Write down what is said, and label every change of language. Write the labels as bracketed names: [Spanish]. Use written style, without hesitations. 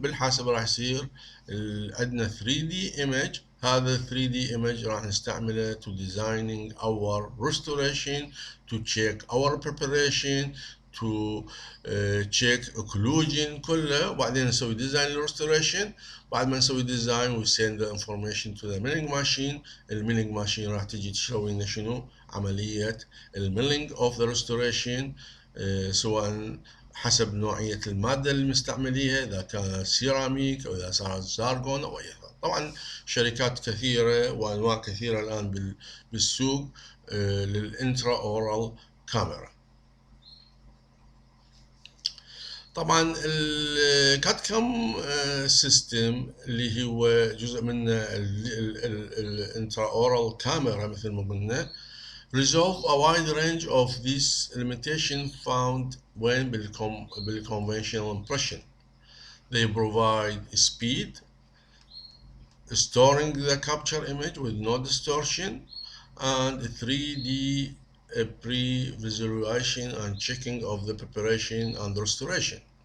[Arabic] بالحاسبه راح يصير عندنا 3D image. هذا 3D image راح نستعمله [English] to designing our restoration, to check our preparation, to check occlusion [Arabic] كله، وبعدين نسوي [English] design restoration. [Arabic] بعد ما نسوي [English] design we send the information to the milling machine. [Arabic] الميلينج ماشين راح تجي تسوي لنا شنو؟ عملية الميلينج [English] of the restoration، [Arabic] سواء حسب نوعية المادة اللي مستعمليها، إذا كان سيراميك أو إذا صار زارجون أو أي. طبعا شركات كثيرة وأنواع كثيرة الآن بالسوق للإنترا أورال كاميرا. طبعا الكات كام سيستم اللي هو جزء من الانترا اورال كاميرا مثل ما قلنا [English] resolve a wide range of these limitations found when [Arabic] بالconventional impression. [English] They provide speed, storing the capture image with no distortion, and 3D pre-visualization and checking of the preparation and restoration.